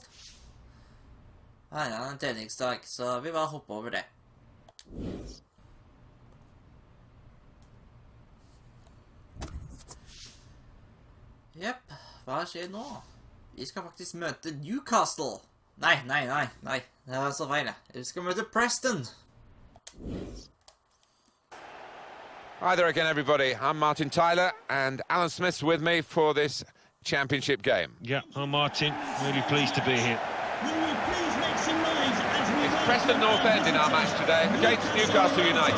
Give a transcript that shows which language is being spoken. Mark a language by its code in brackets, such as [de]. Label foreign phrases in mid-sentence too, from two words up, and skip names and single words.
[no] Nei, det er en treningsdag, så vi bare hopper over det. Jepp, hva skjer nå? Vi skal faktisk møte Newcastle. Nei, det var så feil. Vi skal møte Preston. [en] Hi there again, everybody. I'm Martin Tyler, and Alan Smith's with me for this championship game. Yeah, I'm Martin. Really pleased to be here. Will you please make some noise as we It's Preston North End in our match today against Newcastle United.